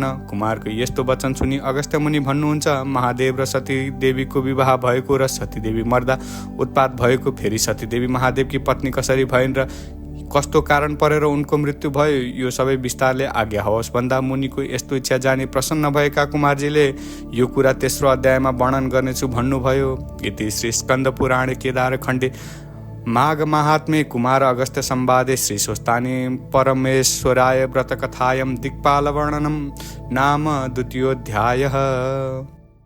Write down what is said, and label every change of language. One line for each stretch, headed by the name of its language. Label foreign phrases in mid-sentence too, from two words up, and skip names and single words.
Nepali: कुमारको यस्तो वचन सुनि अगस्त्य मुनि भन्नुहुन्छ, महादेव र सती देवीको विवाह भएको र सतीदेवी मर्दा उत्पात भएको, फेरि सतीदेवी महादेवकी पत्नी कसरी भइन् र कस्तो कारण परेर उनको मृत्यु भयो, यो सबै विस्तारले आज्ञा होस् भन्दा मुनिको यस्तो इच्छा जानी प्रसन्न भएका कुमारजीले यो कुरा तेस्रो अध्यायमा वर्णन गर्नेछु भन्नुभयो।
Sanskrit: इति श्री स्कन्द पुराणे केदार खण्डे माघ माहात्म्ये कुमार अगस्त्य संवादे श्री स्वस्तानि परमेश्वराय व्रतकथायां दिक्पाल वर्णनं नाम द्वितीयोऽध्यायः।